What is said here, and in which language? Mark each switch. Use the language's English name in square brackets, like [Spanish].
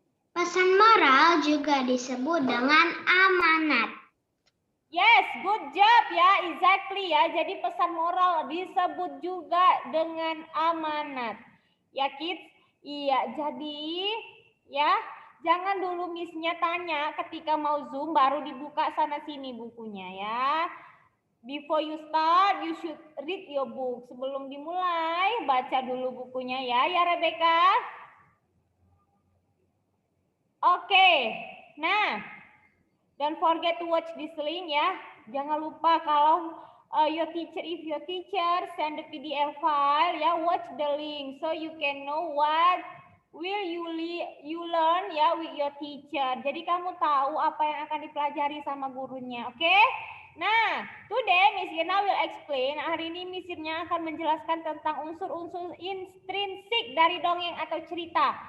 [Indonesian] Pesan moral juga disebut dengan amanat. [English] Yes, good job ya, exactly ya. [Indonesian] Jadi pesan moral disebut juga dengan amanat. Ya kids, iya jadi ya jangan dulu missnya tanya ketika mau Zoom baru dibuka sana sini bukunya ya. [English] Before you start, you should read your book. [Indonesian] Sebelum dimulai, baca dulu bukunya ya Rebecca. [English] Oke, nah, don't forget to watch this link ya. [Indonesian] Jangan lupa kalau [English] if your teacher send the PDF file ya, watch the link so you can know what will you learn ya with your teacher. [Indonesian] Jadi kamu tahu apa yang akan dipelajari sama gurunya, oke? Nah, [English] today Miss Irna will explain. [Indonesian] Hari ini Miss Irna akan menjelaskan tentang unsur-unsur intrinsik dari dongeng atau cerita.